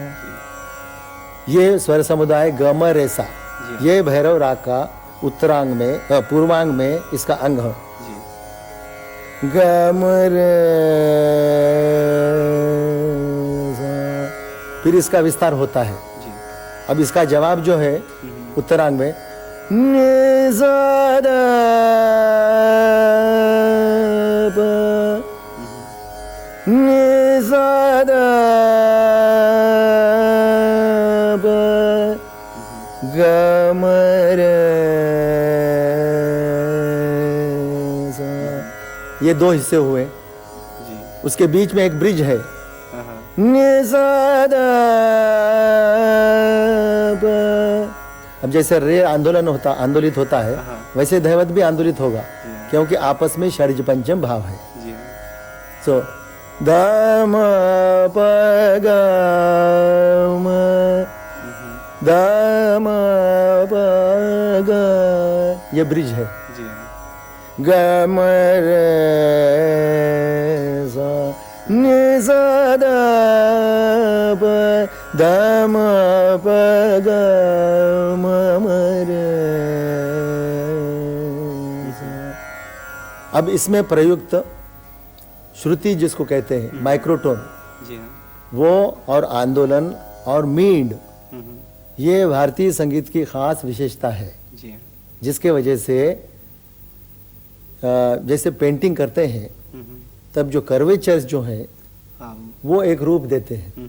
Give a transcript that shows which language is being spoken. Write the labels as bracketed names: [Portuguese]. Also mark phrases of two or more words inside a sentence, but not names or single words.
[Hindi] ये स्वर समुदाय ग म रे सा, ये भैरव राग का उत्तरांग में पूर्वांग में इसका अंग है। ग म रे सा, फिर इसका विस्तार होता है। अब इसका जवाब जो है उत्तरांग में नि सा द प, नि सा द प, ग म रे सा। ये दो हिस्से हुए, उसके बीच में एक ब्रिज है, नि सा द प। अब जैसे रे आंदोलित होता है, वैसे दैवत भी आंदोलित होगा, क्योंकि आपस में षड्ज पंचम भाव है। सो द म प ग म, द म प ग, ये ब्रिज है। ग म रे सा, नि सा द प, द म प ग म म रे सा। अब इसमें प्रयुक्त श्रुति जिसको कहते हैं माइक्रोटोन, वो और आंदोलन और मींड, ये भारतीय संगीत की खास विशेषता है, जिसके वजह से जैसे पेंटिंग करते हैं तब जो कर्वेचर्स जो हैं वो एक रूप देते हैं।